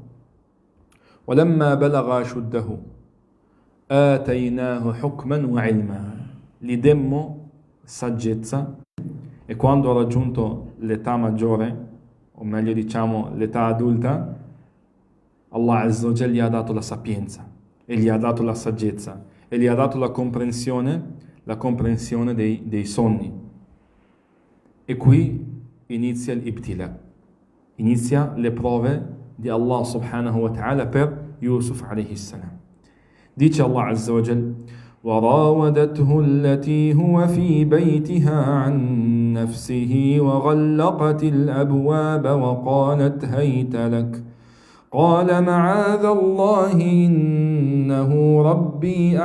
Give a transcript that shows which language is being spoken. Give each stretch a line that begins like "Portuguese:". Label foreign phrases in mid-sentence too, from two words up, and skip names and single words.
Arabic: وَلَمَّا بَلَغَ أَشُدَّهُ آتَيْنَاهُ حُكْمًا وَعِلْمًا.
Italian: Gli demmo saggezza e quando ha raggiunto l'età maggiore, o meglio diciamo l'età adulta, Allah
Arabic: عز وجل
Italian: gli ha dato la sapienza e gli ha dato la saggezza e gli ha dato la comprensione dei sogni. E qui inizia l'ibtila, inizia le prove di Allah
Arabic: سبحانه وتعالى
Italian: per Yusuf
Arabic: عليه السلام.
Italian: Dice Allah
Arabic: عز وجل, وراودته التي هو في بيتها عن نفسه وغلقت الأبواب قال معاذ الله إنه ربي